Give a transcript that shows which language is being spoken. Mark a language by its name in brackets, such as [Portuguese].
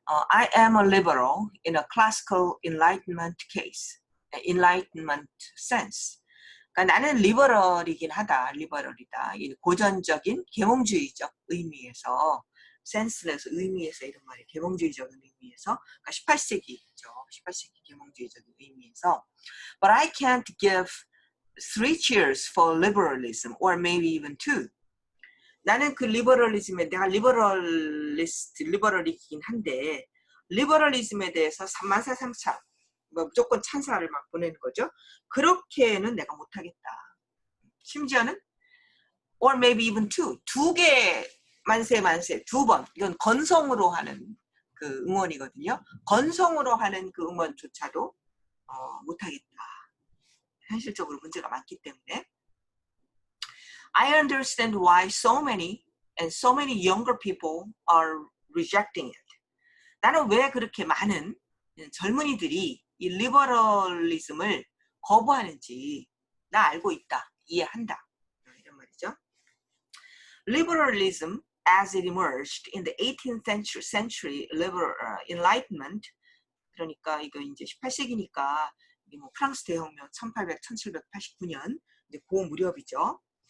[English] I am a liberal in a classical enlightenment case, enlightenment sense. [Korean] 그러니까 나는 리버럴이긴 하다, 리버럴이다. 이 고전적인 계몽주의적 의미에서, 센스에서 의미에서 이런 말이 계몽주의적 의미에서, 그러니까 18세기죠. 18세기 계몽주의적 의미에서. [English] But I can't give 3 cheers for liberalism, or maybe even 2. [Korean] 나는 그 리버럴리즘에 내가 리버럴이긴 한데 리버럴리즘에 대해서 3만4상차 무조건 찬사를 막 보내는 거죠. 그렇게는 내가 못하겠다. 심지어는 [English] or maybe even 2. [Korean] 2개 만세 두 번. 이건 건성으로 하는 그 응원이거든요. 건성으로 하는 그 응원조차도 못하겠다. 현실적으로 문제가 많기 때문에. [English] I understand why so many younger people are rejecting it. [Korean] 나는 왜 그렇게 많은 젊은이들이 이 리버럴리즘을 거부하는지 나 알고 있다. 이해한다. 이런 말이죠. [English] Liberalism as it emerged in the 18th century enlightenment, [Korean] 그러니까 이거 이제 18세기니까 뭐 프랑스 대혁명 1789년 이제 그 무렵이죠.